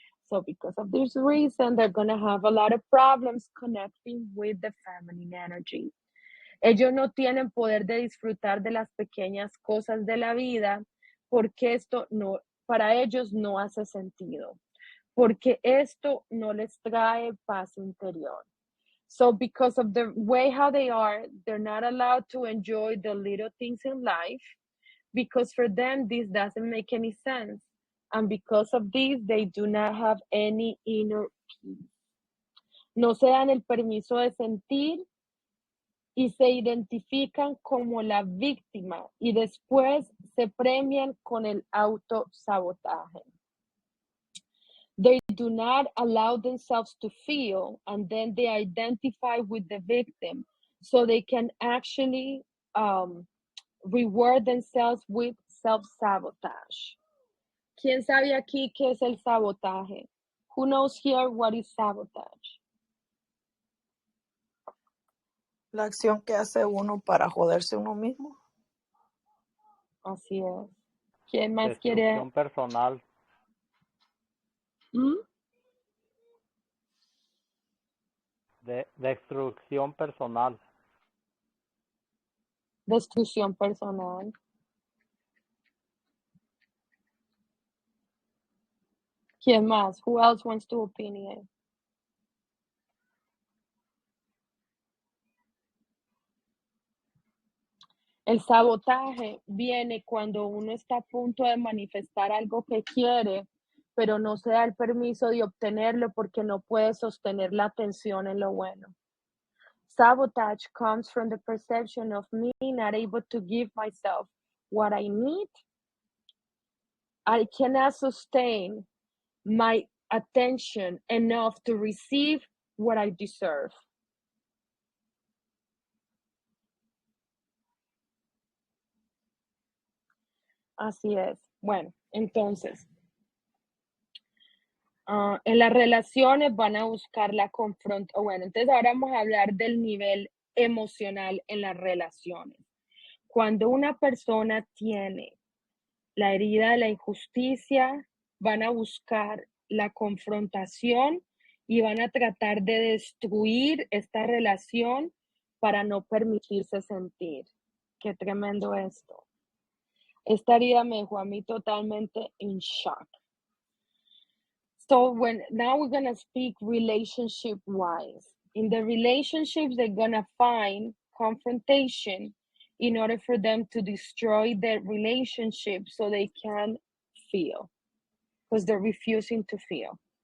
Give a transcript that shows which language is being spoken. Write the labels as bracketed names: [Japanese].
[English] So because of this reason, they're going to have a lot of problems connecting with the feminine energy. [Spanish] Ellos no tienen poder de disfrutar de las pequeñas cosas de la vida porque esto no, para ellos no hace sentido, porque esto no les trae paz interior. [English] So because of the way how they are, they're not allowed to enjoy the little things in life because for them, this doesn't make any sense. And because of this, they do not have any inner peace. [Spanish] No se dan el permiso de sentir y se identifican como la víctima y después se premian con el autosabotaje. [English] They do not allow themselves to feel, and then they identify with the victim so they can actually reward themselves with self-sabotage. [Spanish] ¿Quién sabe aquí qué es el sabotaje? [English] Who knows here what is sabotage? [Spanish] La acción que hace uno para joderse uno mismo. Así es. ¿Quién más quiere? Destrucción personal. ¿Mm? Destrucción personal. Destrucción personal. ¿Quién más? [English] Who else wants to opinion? [Spanish] El sabotaje viene cuando uno está a punto de manifestar algo que quiere, pero no se da el permiso de obtenerlo porque no puede sostener la atención en lo bueno. [English] Sabotage comes from the perception of me not able to give myself what I need. I cannot sustain my attention enough to receive what I deserve. [Spanish] Así es. Bueno, entonces, en las relaciones van a buscar la confrontación. Bueno, entonces ahora vamos a hablar del nivel emocional en las relaciones. Cuando una persona tiene la herida de la injusticia, van a buscar la confrontación y van a tratar de destruir esta relación para no permitirse sentir. Qué tremendo esto. Esta herida me dejó a mí totalmente [English] in shock. So now we're going to speak relationship wise. In the relationships, they're going to find confrontation in order for them to destroy their relationship so they can feel, because they're refusing to feel.